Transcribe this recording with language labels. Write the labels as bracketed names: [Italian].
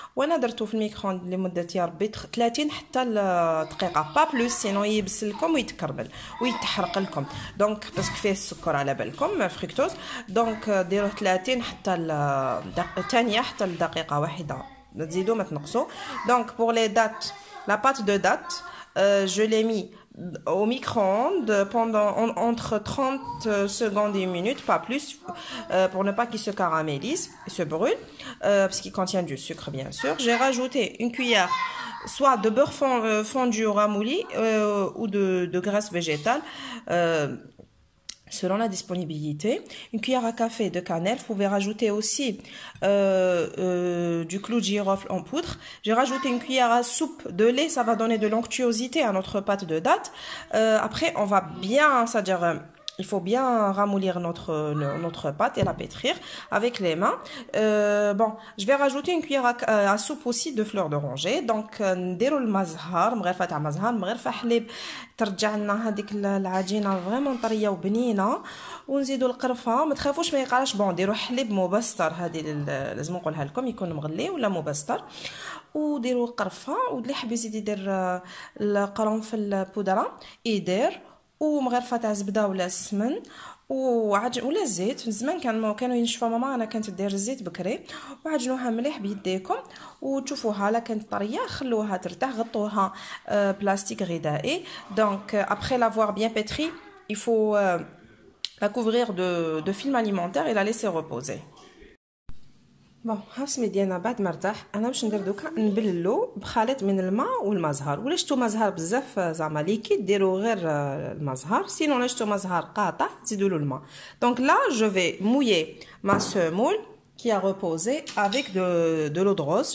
[Arabic] وانا درتو في الميكرووند لمده يا ربي 30 حتى دقيقه با بلوس, سينو يبس لكم ويتكرمل ويتحرق لكم. دونك باسكو فيه السكر على بالكم فريكتوز. دونك ديروه 30 حتى ثانيه حتى لدقيقه واحده, ما تزيدوا ما تنقصوا. [French] دونك pour les dattes, la pâte de date je l'ai mis au micro-ondes pendant entre 30 secondes et 1 minute, pas plus, pour ne pas qu'il se caramélise et se brûle, parce qu'il contient du sucre bien sûr. J'ai rajouté une cuillère soit de beurre fondu ou ramouli ou de graisse végétale selon la disponibilité. Une cuillère à café de cannelle. Vous pouvez rajouter aussi du clou de girofle en poudre. J'ai rajouté une cuillère à soupe de lait. Ça va donner de l'onctuosité à notre pâte de date. Après, on va bien, c'est-à-dire il faut bien ramollir notre pâte et la pétrir avec les mains. Bon, je vais rajouter une cuillère à soupe aussi de fleurs d'oranger. [Arabic] Donc, نديروا المزهر مغرفة تاع مزهر مغرفة حليب ترجع لنا هذيك العجينة فريمون طرية وبنينة. ونزيدوا القرفة، ما تخافوش ما يقعش. بون ديروا حليب مبستر، هذه لازم نقولها لكم يكون مغلي ولا مبستر. وديروا القرفة، واللي حاب يزيد يدير القرنفل بودرة يدير، ومغرفه تاع زبده ولا السمن ولا الزيت. من زمان كانوا ينشفوا ماما، انا كانت دير الزيت بكري، وعجنوها مليح بيديكم وتشوفوها لا كانت طريه خلوها ترتاح، غطوها بلاستيك غذائي. [French] دونك après l'avoir bien pétri, il faut la couvrir de film alimentaire et la laisser reposer. [Arabic] بون ها السميد ديالنا بعد ما ارتاح، انا باش ندير دوكا نبللو بخليط من الماء والمزهر. ولا شتو مزهر بزاف زعما ليكيد ديروا غير المزهر، سينو لا شتو مزهر قاطع زيدوا له الماء. [French] دونك لا جو في mouiller ma semoule qui a reposé avec de l'eau de rose.